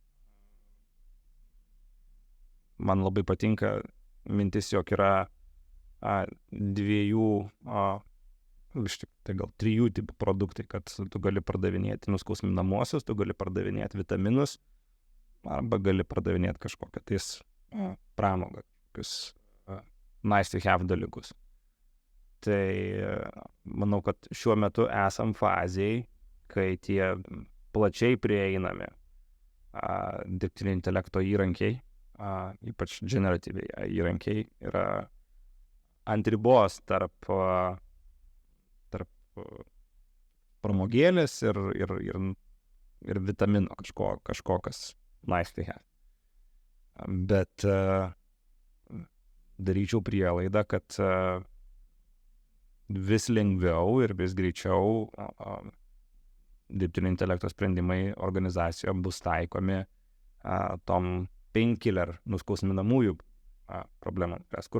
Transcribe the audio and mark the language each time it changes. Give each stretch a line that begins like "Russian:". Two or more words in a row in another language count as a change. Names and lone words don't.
Lithuanian: man labai patinka mintis, jog yra dviejų, tai gal 3 tipų produktai, kad tu gali pardavinėti nuskausminamuosius, tu gali pardavinėti vitaminus, arba gali pardavinėti kažkokią tais pramogą, kažkokius
English: nice to have
Lithuanian: dalykus. Tai manau, kad šiuo metu esam fazėj, kai tie plačiai prieinami dirbtinio intelekto įrankiai, ypač generatyviai įrankiai, yra ant ribos tarp pramogėlės ir vitamino kažko, kas
English: nice to have.
Lithuanian: Bet daryčiau prielaidą, kad vis lengviau ir vis greičiau dirbtinio intelekto sprendimai organizacijoje bus taikomi tom painkiller nuskausminamųjų problemam, kur